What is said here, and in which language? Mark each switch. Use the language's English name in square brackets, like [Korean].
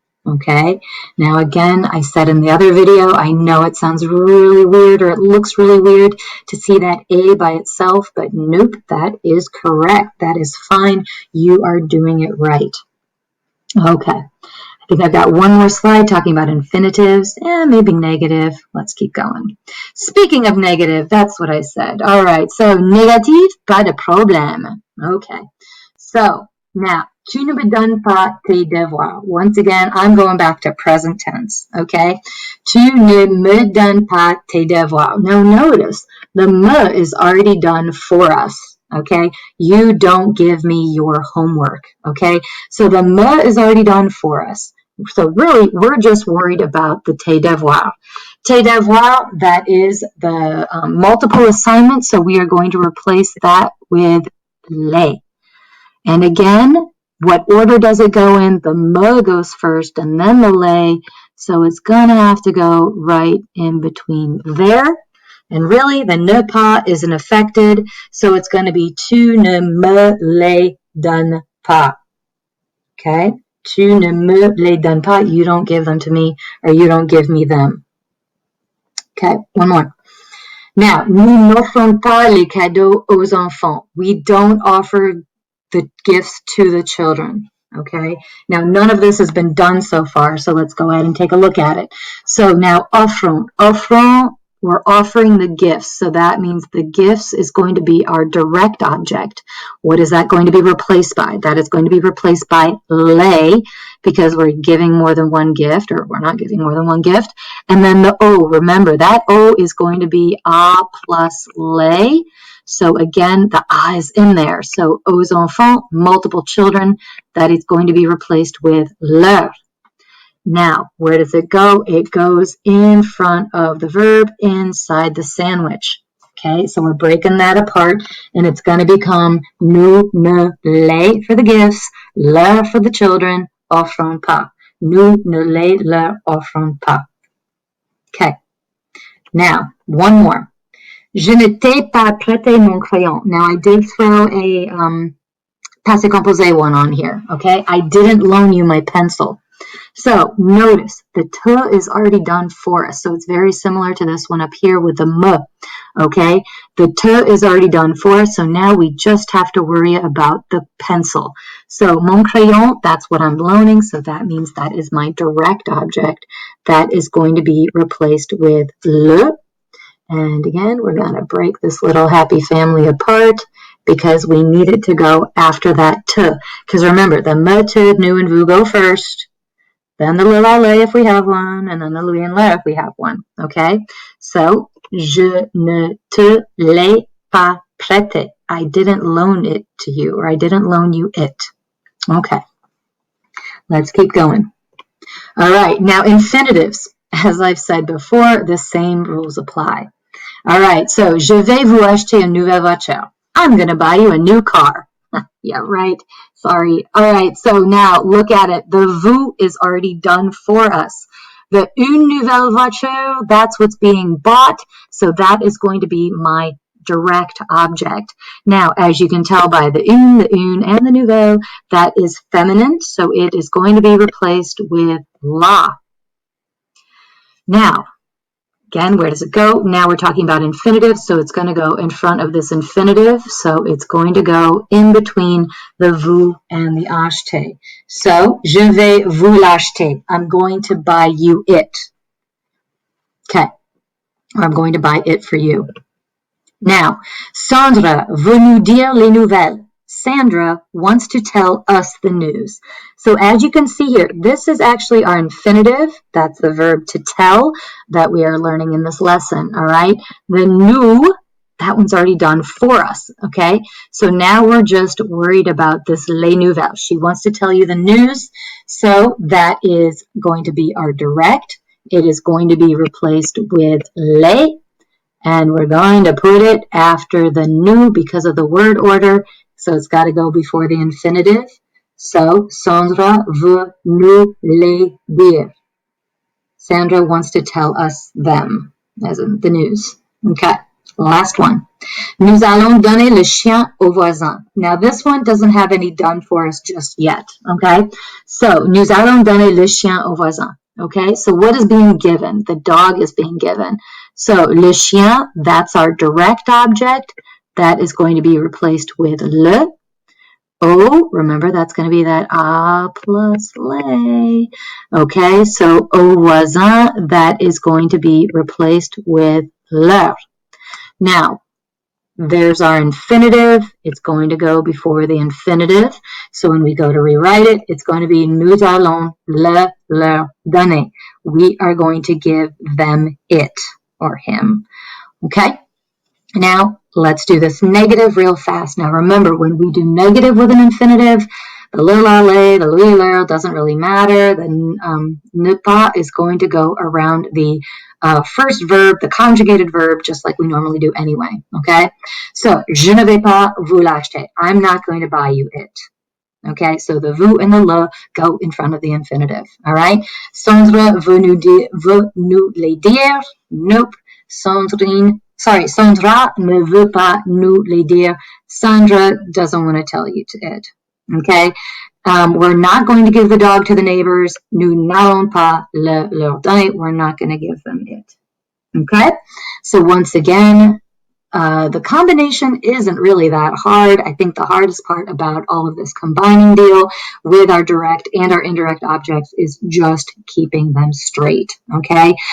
[English] Okay, now again, I said in the other video, I know it sounds really weird or it looks really weird to see that A by itself, but nope, that is correct. That is fine. You are doing it right. Okay, I think I've got one more slide talking about infinitives and maybe negative. Let's keep going. Speaking of negative, that's what I said. All right, so [French] négatif, pas de problème. [English] Okay, so now, [French] tu ne me donnes pas tes devoirs. [English] Once again, I'm going back to present tense, okay? [French] Tu ne me donnes pas tes devoirs. [English] Now notice, the me is already done for us, okay? You don't give me your homework, okay? So the me is already done for us. So really, we're just worried about the tes devoirs. Tes devoirs, that is the multiple assignment, so we are going to replace that with les. And again, what order does it go in? The me goes first and then the les. So it's going to have to go right in between there. And really, the ne pas isn't affected. So it's going to be [French] tu ne me les donnes pas. [English] Okay? [French] Tu ne me les donnes pas. [English] You don't give them to me or you don't give me them. Okay, one more. [French] Now, nous n'offrons pas les cadeaux aux enfants. [English] We don't offer the gifts to the children, okay? Now, none of this has been done so far, so let's go ahead and take a look at it. So now, offrons. Offrons, we're offering the gifts, so that means the gifts is going to be our direct object. What is that going to be replaced by? That is going to be replaced by les, because we're giving more than one gift, or we're not giving more than one gift. And then the o, remember, that o is going to be a plus les. So again, the a is in there. So aux enfants, multiple children, that is going to be replaced with leur. Now, where does it go? It goes in front of the verb inside the sandwich. Okay, so we're breaking that apart, and it's going to become [French] nous ne les [English] for the gifts, leur for the children, [French] offrons pas. Nous ne les leur offrons pas. [English] Okay, now, one more. [French] Je ne t'ai pas prêté mon crayon. [English] Now, I did throw a passé composé one on here, okay? I didn't loan you my pencil. So, notice, the te is already done for us. So, it's very similar to this one up here with the me, okay? The te is already done for us. So, now we just have to worry about the pencil. So, mon crayon, that's what I'm loaning. So, that means that is my direct object. That is going to be replaced with le. And again, we're going to break this little happy family apart because we need it to go after that te. Because remember, the me, te, nous, and vous go first. Then the le, la, les if we have one. And then the lui and le if we have one. Okay? So, [French] je ne te l'ai pas prêté. [English] I didn't loan it to you, or I didn't loan you it. Okay. Let's keep going. All right, now infinitives. As I've said before, the same rules apply. All right, so [French] je vais vous acheter une nouvelle voiture. [English] I'm going to buy you a new car. Yeah, right. Sorry. All right, so now look at it. The vous is already done for us. The une nouvelle voiture, that's what's being bought. So that is going to be my direct object. Now, as you can tell by the une, and the nouvelle, that is feminine. So it is going to be replaced with la. Now, again, where does it go? Now we're talking about infinitive, so it's going to go in front of this infinitive. So it's going to go in between the vous and the acheter. [French] So, je vais vous l'acheter. [English] I'm going to buy you it. Okay. Or I'm going to buy it for you. [French] Now, Sandra veut nous dire les nouvelles. [English] Sandra wants to tell us the news. So as you can see here, this is actually our infinitive. That's the verb to tell that we are learning in this lesson, all right? The nous, that one's already done for us, okay? So now we're just worried about this les nouvelles. She wants to tell you the news, so that is going to be our direct. It is going to be replaced with les, and we're going to put it after the nous because of the word order. So it's got to go before the infinitive. [French] So, Sandra veut nous les dire. [English] Sandra wants to tell us them, as in the news. Okay, last one. [French] Nous allons donner le chien au voisin. [English] Now, this one doesn't have any done for us just yet, okay? [French] So, nous allons donner le chien au voisin. [English] Okay, so what is being given? The dog is being given. So, le chien, that's our direct object. That is going to be replaced with le. Au, remember that's going to be that a plus les. Okay, so au voisin, that is going to be replaced with leur. Now, there's our infinitive. It's going to go before the infinitive. So when we go to rewrite it, it's going to be [French] nous allons leur donner. [English] We are going to give them it or him. Okay? Now, let's do this negative real fast. Now, remember, when we do negative with an infinitive, the le, la, le, the lui, leur doesn't really matter. The ne pas is going to go around the first verb, the conjugated verb, just like we normally do anyway, okay? [French] So, je ne vais pas vous l'acheter. [English] I'm not going to buy you it. Okay, so the vous and the le go in front of the infinitive, all right? [French] Sandra veut nous les dire. Nope. Sandra ne veut pas nous les dire. [English] Sandra doesn't want to tell you it. Okay? We're not going to give the dog to the neighbors. [French] Nous n'allons pas leur donner. [English] We're not going to give them it. Okay? So once again, the combination isn't really that hard. I think the hardest part about all of this combining deal with our direct and our indirect objects is just keeping them straight, okay?